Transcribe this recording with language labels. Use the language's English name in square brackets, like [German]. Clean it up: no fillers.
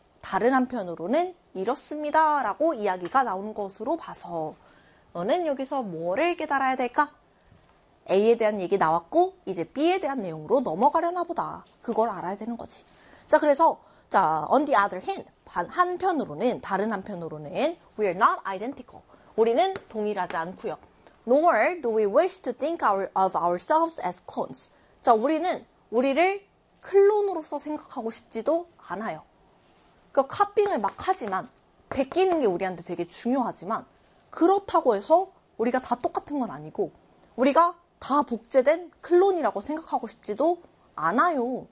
[Korean] 다른 한편으로는 이렇습니다. 라고 이야기가 나오는 것으로 봐서 너는 여기서 뭐를 깨달아야 될까? A에 대한 얘기 나왔고, 이제 B에 대한 내용으로 넘어가려나 보다. 그걸 알아야 되는 거지. 자, 그래서, 자, [English] on the other hand, [Korean] 한편으로는, 다른 한편으로는, [English] we are not identical. [Korean] 우리는 동일하지 않고요. [English] Nor do we wish to think of ourselves as clones. [Korean] 자, 우리는 우리를 클론으로서 생각하고 싶지도 않아요. 카핑을 막 하지만, 베끼는 게 우리한테 되게 중요하지만, 그렇다고 해서 우리가 다 똑같은 건 아니고, 우리가 다 복제된 클론이라고 생각하고 싶지도 않아요.